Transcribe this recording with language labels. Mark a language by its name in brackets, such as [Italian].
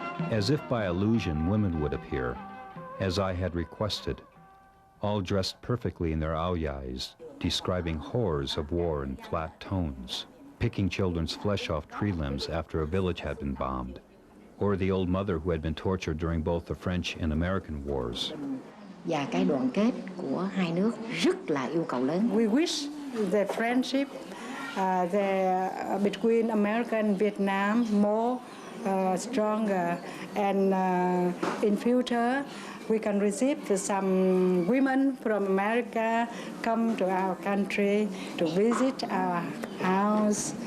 [English] As if by illusion, women would appear, as I had requested, all dressed perfectly in their aoyais, describing horrors of war in flat tones, picking children's flesh off tree limbs after a village had been bombed, or the old mother who had been tortured during both the French and American wars. [Vietnamese] Và cái đoàn kết của hai nước rất là yêu cầu lớn. [English] We wish the friendship between America and Vietnam more stronger, and in future we can receive some women from America come to our country to visit our house.